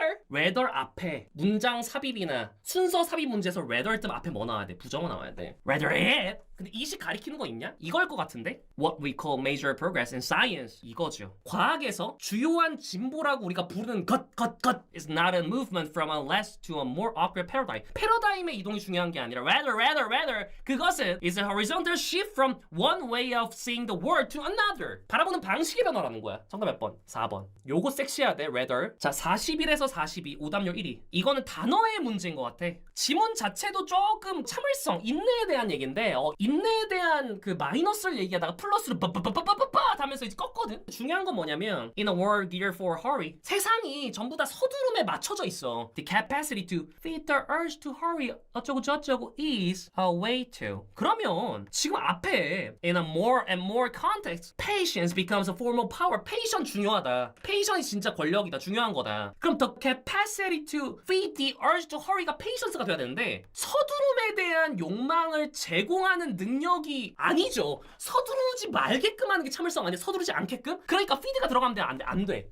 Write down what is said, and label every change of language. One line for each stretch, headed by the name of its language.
Korean: rather 앞에 문장 삽입이나 순서 삽입 문제에서 rather 뜸 앞에 뭐 나와야 돼? 부정어 나와야 돼. rather it. 근데 이식 가리키는 거 있냐? 이걸 것 같은데?
English: What we call major progress in science.
Korean: 이거죠. 과학에서 주요한 진보라고 우리가 부르는 것
English: is not a movement from a less to a more accurate paradigm.
Korean: 패러다임의 이동이 중요한 게 아니라 rather 그것은
English: is a horizontal shift from one way of seeing the world to another.
Korean: 바라보는 방식의 변화라는 거야. 정답 몇 번? 4번. 요거 섹시해야 돼. rather. 자, 41에서 42 오답률 1위. 이거는 단어의 문제인 것 같아. 지문 자체도 조금 참을성, 인내에 대한 얘기인데 인내에 대한 그 마이너스를 얘기하다가 플러스를 빠빠빠빠빠빠 하면서 이제 껐거든. 중요한 건 뭐냐면
English: in a world geared for hurry,
Korean: 세상이 전부 다 서두름에 맞춰져 있어.
English: The capacity to feed the urge to hurry
Korean: 어쩌고 저쩌고
English: is a way to.
Korean: 그러면 지금 앞에
English: in a more and more context, patience becomes a form of power.
Korean: patience 중요하다. patience이 진짜 권력이다. 중요한 거다. 그럼
English: the capacity to feed the urge to hurry
Korean: 가 patience가 돼야 되는데 서두름에 대한 욕망을 제공하는 능력이 아니죠. 서두르지 말게끔 하는 게 참을성 아니야. 서두르지 않게끔? 그러니까 feed가 들어가면 안 돼.